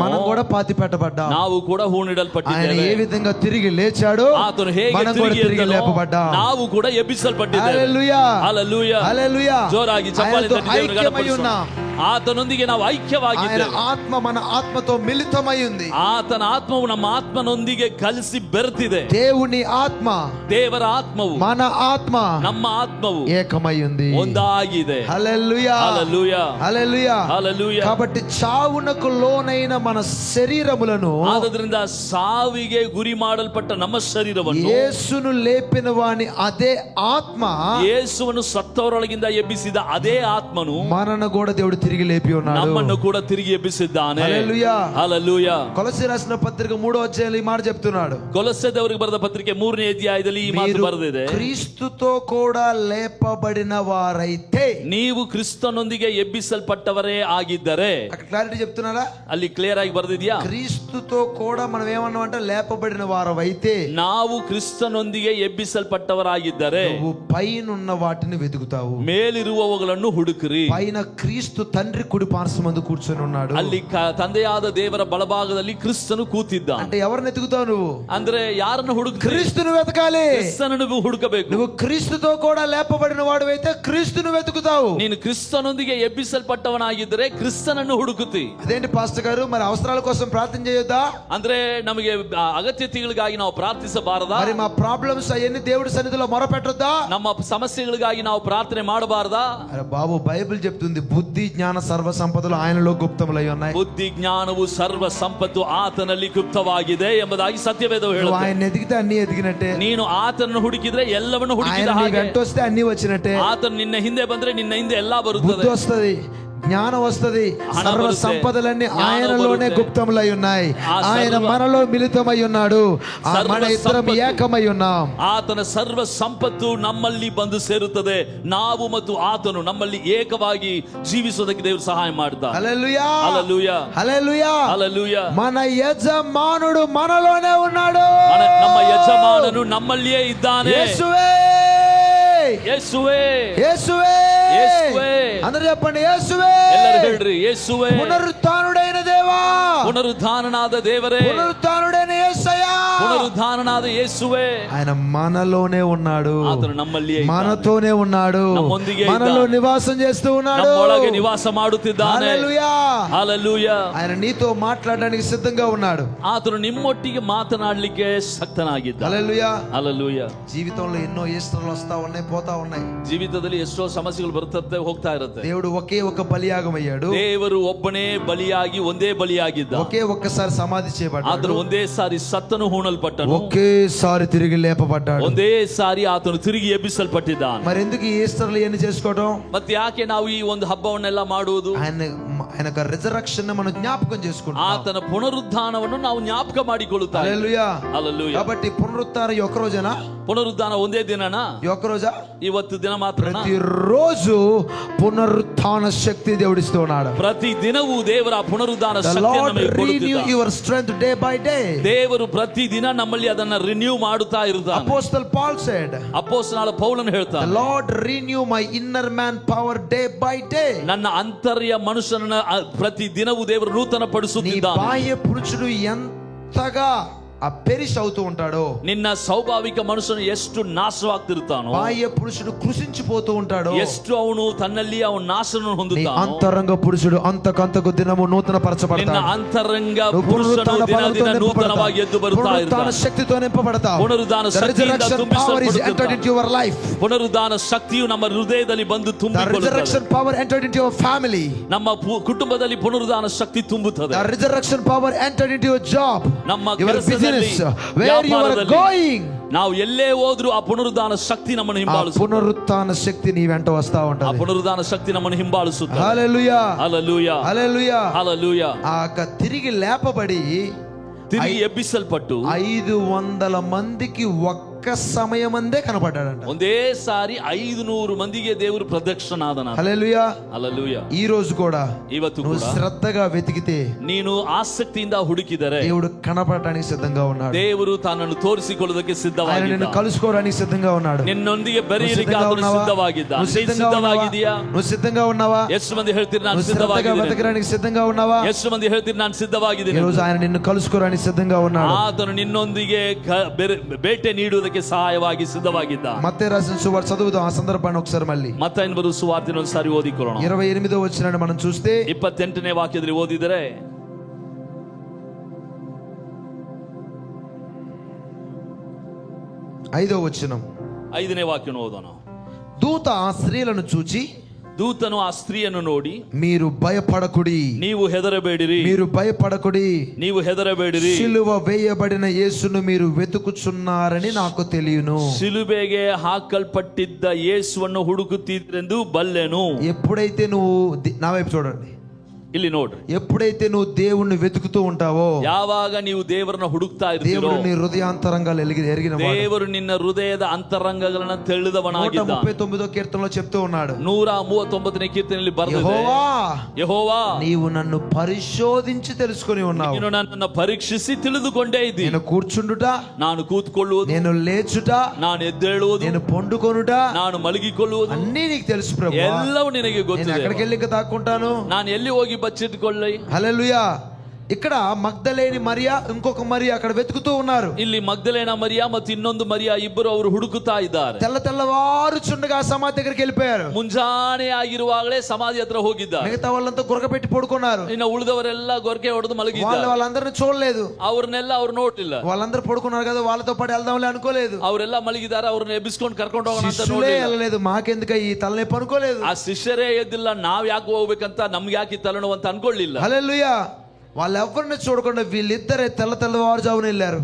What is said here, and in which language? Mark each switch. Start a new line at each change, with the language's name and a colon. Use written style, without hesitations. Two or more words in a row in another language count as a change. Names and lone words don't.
Telugu: మనం కూడా పాతి పెట్టబడ్డాం.
Kannada: ನಾವು ಕೂಡ
Telugu: ఆయన
Kannada: ಹೂಣಿಡಲ್ಪಟ್ಟಿದ್ದೇವೆ.
Telugu: ఏ విధంగా తిరిగి లేచాడో,
Kannada: ಆತನು ಹೇಗೆ
Telugu: మనం కూడా తిరిగి
Kannada: ಎದ್ದನೋ,
Telugu: లేపబడ్డాం.
Kannada: ನಾವು ಕೂಡ ಎಬ್ಬಿಸಲ್ಪಟ್ಟಿದ್ದೇವೆ.
Telugu: హల్లెలూయా.
Kannada: ಹಲ್ಲೆಲೂಯಾ.
Telugu: హల్లెలూయా.
Kannada: ಜೋರಾಗಿ ಚಪ್ಪಾಳೆ
Telugu: ఆయనతో
Kannada: ತಟ್ಟಿ ದೇವರನ್ನು
Telugu: ఐక్యమై
Kannada: ಗಣಪಡಿಸೋಣ.
Telugu: ఉన్నాం.
Kannada: ಆತನೊಂದಿಗೆ ನಾವು
Telugu: ఆయన
Kannada: ಐಕ್ಯವಾಗಿದ್ದೇವೆ.
Telugu: ఆత్మ మన ఆత్మతో మిళితమై ఉంది.
Kannada: ಆತನ ಆತ್ಮವು ನಮ್ಮ ಆತ್ಮನೊಂದಿಗೆ ಕಲಿಸಿ ಬೆರೆತಿದೆ.
Telugu: దేవుని ఆత్మ
Kannada: ದೇವರ ಆತ್ಮವು
Telugu: మన ఆత్మ
Kannada: ನಮ್ಮ ಆತ್ಮವು
Telugu: ఏకమై ఉంది.
Kannada: ಒಂದಾಗಿದೆ.
Telugu: హల్లెలూయా. హల్లెలూయా. హల్లెలూయా. హల్లెలూయా. కాబట్టి చావునకు లోనైన మన శరీరములను
Kannada: ಆದದ್ರಿಂದ ಸಾವಿಗೆ ಗುರಿ ಮಾಡಲ್ಪಟ್ಟ ನಮ್ಮ ಶರೀರವನ್ನು
Telugu: యేసును లేపిన వాని అదే ఆత్మ
Kannada: ಯೇಸುವನ್ನು ಸತ್ತವರೊಳಗಿಂದ ಎಬ್ಬಿಸಿದ ಅದೇ ಆತ್ಮನು
Telugu: మనను కూడా దేవుడు తిరిగి లేపి ఉన్నాడు.
Kannada: ನಮ್ಮನ್ನು ಕೂಡ ತಿರುಗಿ ಎಬ್ಬಿಸಿದ್ದಾನೆ.
Telugu: హల్లెలూయా.
Kannada: ಹಲ್ಲೆಲೂಯಾ.
Telugu: కొలస్సీ రాసిన పత్రిక 3వ అధ్యాయంలో ఈ మాట చెప్తున్నాడు.
Kannada: ಕೊಲಸ್ಸೆದವರಿಗೆ ಬರೆದ ಪತ್ರಿಕೆ 3ನೇ ಅಧ್ಯಾಯದಲ್ಲಿ ಈ ಮಾತು
Telugu: మీరు
Kannada: ಬರೆದಿದೆ.
Telugu: క్రీస్తుతో కూడా లేపబడిన వారైతే,
Kannada: ನೀವು ಕ್ರಿಸ್ತನೊಂದಿಗೆ ಎಬ್ಬಿಸಲ್ಪಟ್ಟವರೇ ಆಗಿದ್ದರೆ,
Telugu: అక్కడ క్లారిటీ చెప్తున్నారా?
Kannada: ಅಲ್ಲಿ ಕ್ಲಿಯರ್ ಆಗಿ ಬರೆದಿದ್ಯಾ?
Telugu: క్రీస్తుతో కూడా మనం ఏమన్నామంటే లేపబడిన వారమైతే,
Kannada: ನಾವು ಕ್ರಿಸ್ತನೊಂದಿಗೆ ಎಬ್ಬಿಸಲ್ಪಟ್ಟವರಾಗಿದ್ದರೆ
Telugu: నువ్వు పైనున్న వాటిని వెతుకుతావు.
Kannada: ಮೇಲಿರುವವುಗಳನ್ನು ಹುಡುಕ್ರಿ.
Telugu: పైన క్రీస్తు తండ్రి కుడి పార్శ్వమందు కూర్చొని ఉన్నాడు.
Kannada: ಅಲ್ಲಿ ತಂದೆಯಾದ ದೇವರ ಬಲಭಾಗದಲ್ಲಿ ಕ್ರಿಸ್ತನು ಕೂತಿದ್ದ.
Telugu: అంటే ఎవరిని వెతుకుతావు నువ్వు?
Kannada: ಅಂದ್ರೆ ಯಾರನ್ನು ಹುಡುಕ್ರಿ?
Telugu: క్రీస్తును వెతకాలి.
Kannada: ಕ್ರಿಸ್ತನನ್ನು ಹುಡುಕಬೇಕು.
Telugu: నువ్వు క్రీస్తుతో కూడా లేపబడిన వాడు అయితే క్రీస్తును వెతుకుతావు.
Kannada: ನೀನು ಕ್ರಿಸ್ತನೊಂದಿಗೆ ಎಬ್ಬಿಸಲ್ಪಟ್ಟವನಾಗಿದ್ದರೆ ಕ್ರಿಸ್ತನನ್ನು ಹುಡುಕುತ್ತಿ.
Telugu: అదేంటి పాస్టర్ గారు, మరి అవసరాల కోసం ప్రార్థన చేయొద్దా?
Kannada: ಅಂದ್ರೆ ನಮಗೆ ಅಗತ್ಯತೆಗಳಿಗಾಗಿ ನಾವು ಪ್ರಾರ್ಥಿಸಬಾರದಾ?
Telugu: మరి మా ప్రాబ్లమ్స్ అవన్నీ దేవుడి సన్నిధిలో మొరపెట్టొద్దా?
Kannada: ನಮ್ಮ ಸಮಸ್ಯೆಗಳಿಗಾಗಿ ನಾವು ಪ್ರಾರ್ಥನೆ ಮಾಡಬಾರದಾ?
Telugu: అరే బాబు, బైబిల్ చెప్తుంది బుద్ధి జ్ఞానం జ్ఞాన సర్వ సంపదలు ఆయనలో గుప్తములై ఉన్నాయి.
Kannada: ಬುದ್ಧಿ ಜ್ಞಾನವು ಸರ್ವ ಸಂಪತ್ತು ಆತನಲ್ಲಿ ಗುಪ್ತವಾಗಿದೆ ಎಂಬುದಾಗಿ ಸತ್ಯವೇದವು
Telugu: నువ్వు
Kannada: ಹೇಳುತ್ತದೆ.
Telugu: ఆయన ఎదిగితే అన్ని ఎదిగినట్టే,
Kannada: ನೀನು ಆತನನ್ನು ಹುಡುಕಿದ್ರೆ ಎಲ್ಲವನ್ನು
Telugu: ఆయన
Kannada: ಹುಡುಕಿದ
Telugu: నీ
Kannada: ಹಾಗೆ,
Telugu: వెంట వస్తే అన్ని వచ్చినట్టే.
Kannada: ಆತನು ನಿನ್ನ ಹಿಂದೆ ಬಂದ್ರೆ ನಿನ್ನ ಹಿಂದೆ ಎಲ್ಲಾ ಬರುತ್ತದೆ.
Telugu: బుద్ధి వస్తది, జ్ఞానం వస్తది, హణ సర్వ
Kannada: బరుతే,
Telugu: సంపదలన్నీ జ్ఞానం ఆయనలోనే
Kannada: బరుతే.
Telugu: గుప్తములై ఉన్నాయి. ఆ ఆయన సర్వ- మనలో మిళితమై ఉన్నాడు. సర్వ మన ఇద్దరం
Kannada: సంపత్తు.
Telugu: ఏకమై ఉన్నాం.
Kannada: ಆತನ ಸರ್ವ ಸಂಪತ್ತು ನಮ್ಮಲ್ಲಿ ಬಂದು ಸೇರುತ್ತದೆ. ನಾವು ಮತ್ತು ಆತನು ನಮ್ಮಲ್ಲಿ ಏಕವಾಗಿ ಜೀವಿಸುವುದಕ್ಕೆ ದೇವರು ಸಹಾಯ ಮಾಡ್ತಾರೆ.
Telugu: హల్లెలూయా, హల్లెలూయా, హల్లెలూయా. హల్లెలూయా. మన యజమానుడు మనలోనే ఉన్నాడు.
Kannada: ನಮ್ಮ ಯಜಮಾನನು ನಮ್ಮಲ್ಲಿಯೇ ಇದ್ದಾನೆ.
Telugu: యేసువే,
Kannada: ಯೇಸುವೇ,
Telugu: యేసువే, యేసువే. అందరూ చెప్పండి యేసువే.
Kannada: ಎಲ್ಲರೂ ಹೇಳ್ರಿ ಯೇಸುವೇ.
Telugu: పునరుత్థానుడైన దేవా,
Kannada: ಪುನರುತ್ಥಾನನಾದ ದೇವರೇ,
Telugu: పునరుత్థానుడైన యేసయ్యా,
Kannada: ಪುನರುತ್ಥಾನನಾದ ಯೇಸುವೇ.
Telugu: ఆయన మనలోనే ఉన్నాడు,
Kannada: ಆತನು ನಮ್ಮಲ್ಲಿಯೇ ಇದ್ದಾನೆ.
Telugu: మనతోనే ఉన్నాడు,
Kannada: ನಮ್ಮೊಂದಿಗೆ
Telugu: మనలో
Kannada: ಇದ್ದಾನೆ.
Telugu: నివాసం చేస్తూ ఉన్నాడు.
Kannada: ನಮ್ಮೊಳಗೆ ನಿವಾಸ ಮಾಡುತ್ತಿದ್ದಾನೆ.
Telugu: హల్లెలూయా.
Kannada: ಹల్లೆಲೂಯಾ.
Telugu: ఆయన నీతో మాట్లాడడానికి సిద్ధంగా ఉన్నాడు.
Kannada: ಆತನು ನಿಮ್ಮೊಟ್ಟಿಗೆ ಮಾತನಾಡಲಿಕ್ಕೆ ಶಕ್ತನಾಗಿದ್ದ.
Telugu: హల్లెలూయా.
Kannada: ಹಲ್ಲೆಲೂಯಾ.
Telugu: జీవితంలో ఎన్నో ఈస్టర్లు వస్తా ఉన్నాయి, పోతా ఉన్నాయి.
Kannada: ಜೀವಿತದಲ್ಲಿ ಎಷ್ಟೋ ಸಮಸ್ಯೆಗಳು ಬರ್ತದೆ, ಹೋಗ್ತಾ ಇರುತ್ತೆ.
Telugu: దేవుడు ఒకే ఒక బలియాగం అయ్యాడు.
Kannada: ದೇವರು ಒಬ್ಬನೇ ಬಲಿಯಾಗಿ ಒಂದೇ ಬಲಿಯಾಗಿದ್ದ.
Telugu: ఒకే ఒక్కసారి సమాధి చేయబడ్డాడు.
Kannada: ಆತನು ಒಂದೇ ಸಾರಿ ಸತ್ತನು ಹೂಣಲ್ಪಟ್ಟನು.
Telugu: ఒకేసారి తిరిగి లేపబడ్డాడు.
Kannada: ಒಂದೇ ಸಾರಿ ಆತನು ತಿರುಗಿ ಎಬ್ಬಿಸಲ್ಪಟ್ಟಿದ್ದಾನೆ.
Telugu: మరి ఎందుకు ఈ ఈస్టర్లు ఎన్ని చేసుకోవడం?
Kannada: ಮತ್ತೆ ಯಾಕೆ ನಾವು ಈ ಒಂದು ಹಬ್ಬವನ್ನೆಲ್ಲ ಮಾಡುವುದು?
Telugu: ఆయన రిజరక్షన్ మనం జ్ఞాపకం చేసుకుంటాం.
Kannada: ಆತನ ಪುನರುತ್ಥಾನವನ್ನು ನಾವು ಜ್ಞಾಪಕ ಮಾಡಿಕೊಳ್ಳುತ್ತಾ ಇದ್ದೇವೆ.
Telugu: హల్లెలూయా. హల్లెలూయా. కాబట్టి పునరుత్థానం ఈ ఒక్క రోజేనా?
Kannada: ಪುನರುತ್ಥಾನ ಒಂದೇ ದಿನನಾ?
Telugu: ఈ ఒక్క రోజా?
Kannada: ಇವತ್ತು ದಿನ ಮಾತ್ರ.
Telugu: ప్రతిరోజు పునరుత్థాన శక్తి దేవుడిస్తూ ఉన్నాడు.
Kannada: ಪ್ರತಿ ದಿನವೂ ದೇವರ ಪುನರುತ್ಥಾನ
English: The
Kannada: ಶಕ್ತಿಯನ್ನು
English: Lord
Kannada: ನಮಗೆ
English: renew
Kannada: ಕೊಡುತ್ತಿದ್ದಾನೆ.
English: your strength day by day.
Kannada: ದೇವರು ಪ್ರತಿ ದಿನ ನಮ್ಮಲ್ಲಿ ಅದನ್ನ ರಿನ್ಯೂ ಮಾಡುತ್ತಾ ಇರುತ್ತಾನೆ.
English: Apostle Paul said,
Kannada: ಅಪೊಸ್ತಲನಾದ ಪೌಲನು
English: the
Kannada: ಹೇಳ್ತಾನೆ,
English: Lord renew my inner man power day by day.
Kannada: ನನ್ನ ಅಂತರ್ಯ ಮನುಷ್ಯನನ್ನ ಪ್ರತಿ ದಿನವೂ ದೇವರು ನೂತನ
Telugu: నీ
Kannada: ಪಡಿಸುತ್ತಿದ್ದಾನೆ.
Telugu: బాహ్య పురుషుడు ఎంతగా పెరిష్ అవుతూ ఉంటాడో,
Kannada: ನಿನ್ನ ಸ್ವಾಭಾವಿಕ ಮನುಷ್ಯನು ಎಷ್ಟು ನಾಶವಾಗ್ತಿರ್ತಾನೋ,
Telugu: బాహ్య పురుషుడు కృషించిపోతూ ఉంటాడో,
Kannada: ಎಷ್ಟು ಅವನು ತನ್ನಲ್ಲಿ ಅವನು ನಾಶನ
Telugu: నీ
Kannada: ಹೊಂದುತ್ತಾನೋ,
Telugu: అంతరంగ పురుషుడు అంతకంతకు దినము నూతన
Kannada: ನಿನ್ನ
Telugu: పరచబడతాడు.
Kannada: ಅಂತರಂಗ
Telugu: నువ్వు
Kannada: ಪುರುಷನು
Telugu: పునరుత్థాన
Kannada: ದಿನ
Telugu: బలంతో
Kannada: ದಿನ
Telugu: నింపబడతావు.
Kannada: ನೂತನವಾಗಿ ಎದ್ದು ಬರುತ್ತಾ
Telugu: పునరుత్థాన
Kannada: ಇರ್ತಾನೆ.
Telugu: శక్తితో నింపబడతావు. పునరుద్ధాన
English: The
Kannada: శక్తిಯಿಂದ
English: resurrection power is entered
Kannada: ತುಂಬಿಸಲ್ಪಡುತ್ತಿದ್ದಾನೆ.
English: into your life.
Kannada: ಪುನರುದ್ಧಾನ ಶಕ್ತಿಯು ನಮ್ಮ ಹೃದಯದಲ್ಲಿ ಬಂದು
English: The
Kannada: ತುಂಬಿಕೊಳ್ಳುತ್ತದೆ.
English: resurrection power entered into your family.
Kannada: ನಮ್ಮ ಕುಟುಂಬದಲ್ಲಿ ಪುನರುದ್ಧಾನ ಶಕ್ತಿ ತುಂಬುತ್ತದೆ.
English: The resurrection power entered into your job,
Kannada: ನಮ್ಮ
English: your
Kannada: ಕೆಲಸದಲ್ಲಿ,
English: business, where you are
Kannada: ವ್ಯಾಪಾರದಲ್ಲಿ,
English: going.
Kannada: ನಾವು ಎಲ್ಲೇ ಹೋದ್ರೂ ಆ ಪುನರುದ್ಧಾನ ಶಕ್ತಿ ನಮ್ಮನ್ನು
Telugu: ఆ
Kannada: ಹಿಂಬಾಲಿಸುತ್ತದೆ.
Telugu: పునరుత్థాన శక్తి నీ వెంట వస్తా
Kannada: ಆ
Telugu: ఉంటది.
Kannada: ಪುನರುದ್ಧಾನ ಶಕ್ತಿ ನಮ್ಮನ್ನು ಹಿಂಬಾಲಿಸುತ್ತದೆ.
Telugu: హల్లెలూయా,
Kannada: ಹల్లెಲೂಯಾ,
Telugu: హల్లెలూయా.
Kannada: ಹಲ್ಲెಲೂಯಾ.
Telugu: తిరిగి లేపబడి
Kannada: ತಿರುಗಿ ಎಬ್ಬಿಸಲ್ಪಟ್ಟು
Telugu: 500 మందికి ఒక్క సమయమందే కనపడ్డాడంట.
Kannada: ಒಂದೇ ಸಾರಿ 500 ಮಂದಿಗೆ ದೇವರು ಪ್ರದಕ್ಷಿಣಾದನ.
Telugu: హల్లెలూయా.
Kannada: ಹಲ್ಲెలೂಯಾ.
Telugu: ఈ రోజు కూడా
Kannada: ಇವತ್ತು
Telugu: నువ్వు
Kannada: ಕೂಡ
Telugu: శ్రద్ధగా వెతికితే
Kannada: ನೀನು ಆಸಕ್ತಿಯಿಂದ ಹುಡುಕಿದರೆ
Telugu: దేవుడు కనపడటానికి సిద్ధంగా ఉన్నాడు.
Kannada: ದೇವರು ತಾನನ್ನು ತೋರಿಸಿಕೊಳ್ಳುವುದಕ್ಕೆ
Telugu: ఆయన
Kannada: ಸಿದ್ಧವಾಗಿದ್ದ.
Telugu: నిన్ను కలుసుకోవడానికి సిద్ధంగా ఉన్నాడు.
Kannada: ನಿನ್ನೊಂದಿಗೆ
Telugu: నువ్వు
Kannada: ಬೆರೆಯಲಿಕ್ಕೆ
Telugu: సిద్ధంగా
Kannada: ಆತನು
Telugu: ఉన్నావా?
Kannada: ಸಿದ್ಧವಾಗಿದ್ದ.
Telugu: నువ్వు
Kannada: ನೀನು
Telugu: సిద్ధంగా ఉన్నావా?
Kannada: ಸಿದ್ಧವಾಗಿದೆಯಾ?
Telugu: నువ్వు సిద్ధంగా ఉన్నావా?
Kannada: ಎಷ್ಟು ಮಂದಿ ಹೇಳ್ತೀರಿ ನಾನು
Telugu: నువ్వు శ్రద్ధగా
Kannada: ಸಿದ್ಧವಾಗಿದ್ದೇನೆ?
Telugu: వెతకడానికి సిద్ధంగా ఉన్నావా?
Kannada: ಎಷ್ಟು ಮಂದಿ ಹೇಳ್ತೀರಿ ನಾನು
Telugu: ఈ
Kannada: ಸಿದ್ಧವಾಗಿದ್ದೇನೆ?
Telugu: రోజు ఆయన నిన్ను కలుసుకోవడానికి సిద్ధంగా ఉన్నాడు.
Kannada: ಆತನು ನಿನ್ನೊಂದಿಗೆ ಬೇಟೆ ನೀಡುವುದಕ್ಕೆ ಸಹಾಯವಾಗಿ ಸಿದ್ಧವಾಗಿದ್ದ.
Telugu: మత్తయి రాసిన సువార్త చదువుదాం ఆ సందర్భాన్ని ఒకసారి మళ్ళీ.
Kannada: ಮತ್ತಾಯನ ಬರುವ ಸುವಾರ್ತೆನ ಒಂದ್ಸಾರಿ ಓದಿಕೊಳ್ಳೋಣ.
Telugu: 28వ వచనాన్ని మనం చూస్తే
Kannada: 28ನೇ ವಾಕ್ಯದಲ್ಲಿ ಓದಿದರೆ
Telugu: 5వ వచనం,
Kannada: 5ನೇ ವಾಕ್ಯವನ್ನು ಓದೋಣ.
Telugu: దూత ఆ స్త్రీలను చూచి,
Kannada: ದೂತನು ಆ ಸ್ತ್ರೀಯನ್ನು ನೋಡಿ,
Telugu: మీరు భయపడకుడి,
Kannada: ನೀವು ಹೆದರಬೇಡಿರಿ,
Telugu: మీరు భయపడకుడి,
Kannada: ನೀವು ಹೆದರಬೇಡಿರಿ,
Telugu: సిలువ వేయబడిన యేసును మీరు వెతుకుచున్నారని నాకు తెలియను.
Kannada: ಶಿಲುಬೆಗೆ ಹಾಕಲ್ಪಟ್ಟಿದ್ದ ಯೇಸುವನ್ನು ಹುಡುಕುತ್ತಿದ್ದರೆಂದು ಬಲ್ಲೆನು.
Telugu: ఎప్పుడైతే నువ్వు నా వైపు చూడండి,
Kannada: ಇಲ್ಲಿ ನೋಡ್ರಿ,
Telugu: ఎప్పుడైతే నువ్వు దేవుణ్ణి వెతుకుతూ ఉంటావో,
Kannada: ಯಾವಾಗ ನೀವು ದೇವರನ್ನ ಹುಡುಕ್ತಾ ಇರ್ತೀರೋ,
Telugu: దేవుడు నీ హృదయాంతరంగాలు ఎరిగిన వాడు.
Kannada: ದೇವರು ನಿನ್ನ ಹೃದಯದ ಅಂತರಂಗಗಳನ್ನ ತಿಳಿದವನಾಗಿದ್ದ.
Telugu: 139వ కీర్తనలో చెప్తూ ఉన్నాడు,
Kannada: 139ನೇ ಕೀರ್ತನೆಯಲ್ಲಿ ಬರೆದಿದೆ,
Telugu: యెహోవా,
Kannada: ಯೆಹೋವಾ,
Telugu: నీవు నన్ను పరిశోధించి తెలుసుకొని ఉన్నావు.
Kannada: ನೀನು ನನ್ನನ್ನು ಪರೀಕ್ಷಿಸಿ ತಿಳಿದುಕೊಂಡೇ ಇದ್ದೀನಿ.
Telugu: నేను కూర్చుండుట,
Kannada: ನಾನು ಕೂತ್ಕೊಳ್ಳುವುದು,
Telugu: నేను లేచుట,
Kannada: ನಾನು ಎದ್ದೇಳುವುದು,
Telugu: నేను పండుకొనుట
Kannada: ನಾನು ಮಲಗಿಕೊಳ್ಳುವುದು
Telugu: అన్నీ నీకు తెలుసు ప్రభు.
Kannada: ಎಲ್ಲವೂ ನಿನಗೆ
Telugu: నేను
Kannada: ಗೊತ್ತಿದೆ.
Telugu: ఎక్కడికి వెళ్ళి ఇంకా దాక్కుంటాను?
Kannada: ನಾನು ಎಲ್ಲಿ ಹೋಗಿ ಬಚ್ಚಿಟ್ಕೊಳ್ಳಿ?
Telugu: హల్లెలూయా. ఇక్కడ మగ్దలేని మరియా, ఇంకొక మరియా అక్కడ వెతుకుతూ ఉన్నారు.
Kannada: ಇಲ್ಲಿ ಮಗ್ದಲೇನ ಮರಿಯಾ ಮತ್ತು ಇನ್ನೊಂದು ಮರಿಯಾ ಇಬ್ಬರು ಅವರು ಹುಡುಕುತ್ತಾ ಇದ್ದಾರೆ.
Telugu: తెల్లవారుచుండగా సమాధి దగ్గరికి వెళ్ళిపోయారు.
Kannada: ಮುಂಜಾನೆ ಆಗಿರುವಾಗಲೇ ಸಮಾಧಿ ಹತ್ರ ಹೋಗಿದ್ದಾರೆ.
Telugu: మిగతా వాళ్ళంతా గురకపెట్టి పడుకున్నారు.
Kannada: ಇನ್ನು ಉಳಿದವರೆಲ್ಲ ಗೊರಕೆ ಹೊಡೆದು ಮಲಗಿದ್ದಾರೆ.
Telugu: వాళ్ళందరిని చూడలేదు,
Kannada: ಅವ್ರನ್ನೆಲ್ಲ ಅವ್ರು ನೋಡ್ಲಿಲ್ಲ.
Telugu: వాళ్ళందరూ పడుకున్నారు కదా, వాళ్ళతో పాటు వెళ్దాంలే అనుకోలేదు.
Kannada: ಅವರೆಲ್ಲ ಮಲಗಿದ್ದಾರೆ, ಅವ್ರನ್ನ ಎಬ್ಬಿಸ್ಕೊಂಡು ಕರ್ಕೊಂಡು ಹೋಗೋಣ ಅಂತ
Telugu: శిష్యులే
Kannada: ನೋಡ್ಲಿಲ್ಲ.
Telugu: వెళ్ళలేదు, మాకెందుక ఈ తలనొప్పి అనుకోలేదు.
Kannada: ಆ ಶಿಷ್ಯರೇ ಎದ್ದಿಲ್ಲ, ನಾವ್ ಯಾಕೆ ಹೋಗ್ಬೇಕಂತ, ನಮ್ಗೆ ಯಾಕೆ ಈ ತಲೆನೋವು ಅಂತ ಅನ್ಕೊಳ್ಳಿಲ್ಲ.
Telugu: హల్లెలూయా. వాళ్ళెవరిని చూడకుండా వీళ్ళిద్దరే తెల్లవారుజామున వెళ్ళారు.